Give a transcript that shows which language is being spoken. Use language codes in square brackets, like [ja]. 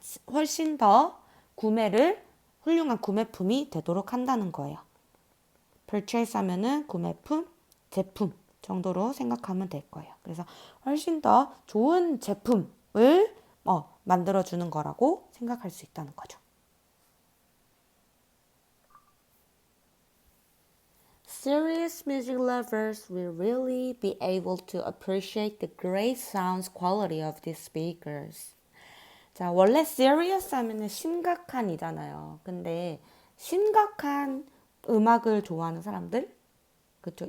[ko] 훨씬 더 훌륭한 구매품이 되도록 한다는 거예요. purchase 하면은 구매품, 제품 정도로 생각하면 될 거예요. 그래서 훨씬 더 좋은 제품을 만들어주는 거라고 생각할 수 있다는 거죠. [en] Serious music lovers will really be able to appreciate the great sound quality of these speakers. [ko] 자, 원래 serious 하면은 심각한이잖아요. 근데 심각한 음악을 좋아하는 사람들, 그쵸?